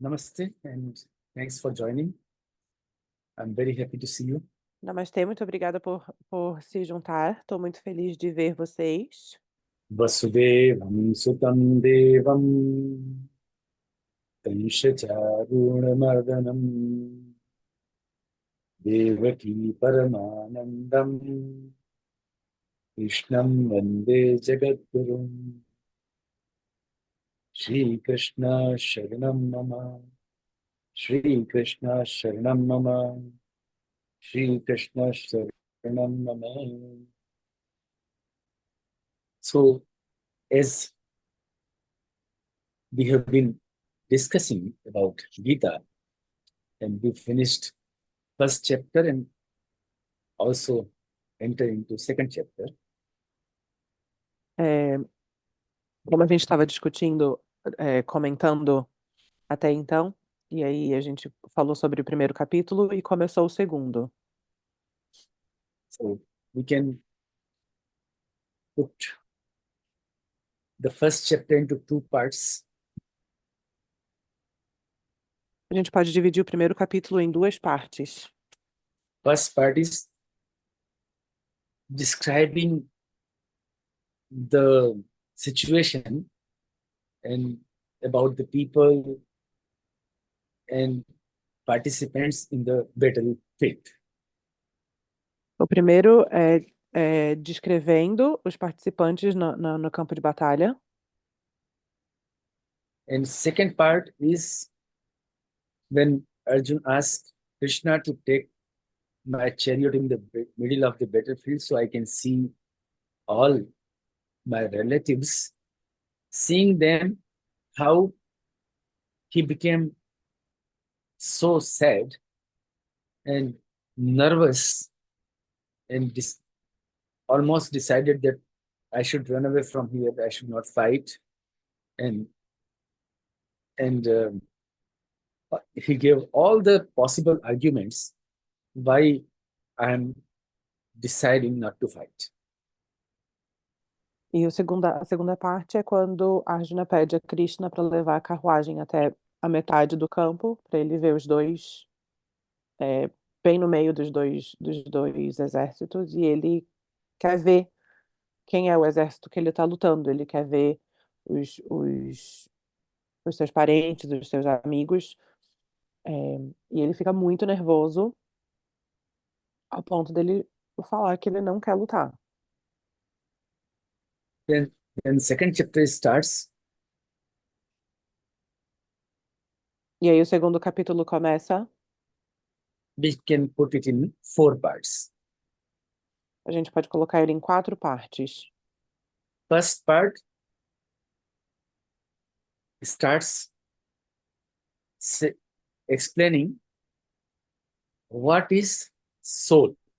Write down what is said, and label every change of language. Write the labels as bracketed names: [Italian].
[English] Namaste and thanks for joining. I'm very happy to see you. [Portuguese] Namastê, muito obrigada por se juntar. Estou muito feliz de ver vocês. [Sanskrit] Vasudevam Sutam Devam Kanshacharunamardhanam Devaki Paramanandam Krishnam Vande Jagadgurum Shri Krishna Sharanam Mama Shri Krishna Sharanam Mama Shri Krishna Sharanam Mama. [English] So, as we have been discussing about Gita, and we finished first chapter and also enter into second chapter. [Portuguese] Como a gente estava discutindo, comentando até então, e aí a gente falou sobre o primeiro capítulo e começou o segundo. [English] So we can put the first chapter into two parts. [Portuguese] A gente pode dividir o primeiro capítulo em duas partes. [English] First part is describing the situation and about the people and participants in the battlefield. [Portuguese] O primeiro é descrevendo os participantes no campo de batalha. [English] And second part is when Arjun asked Krishna to take my chariot in the middle of the battlefield so I can see all my relatives, seeing them, how he became so sad and nervous and almost decided that I should run away from here, I should not fight. And he gave all the possible arguments why I am deciding not to fight. [Portuguese] E a segunda parte é quando Arjuna pede a Krishna para levar a carruagem até a metade do campo, para ele ver os dois, bem no meio dos dois exércitos, e ele quer ver quem é o exército que ele está lutando, ele quer ver os seus parentes, os seus amigos, e ele fica muito nervoso ao ponto dele falar que ele não quer lutar. [English] Then second chapter starts. [Portuguese] E aí o segundo capítulo começa. [English] We can put it in 4 parts. [Portuguese] A gente pode colocar ele em 4 partes. [English] First part starts explaining what is soul.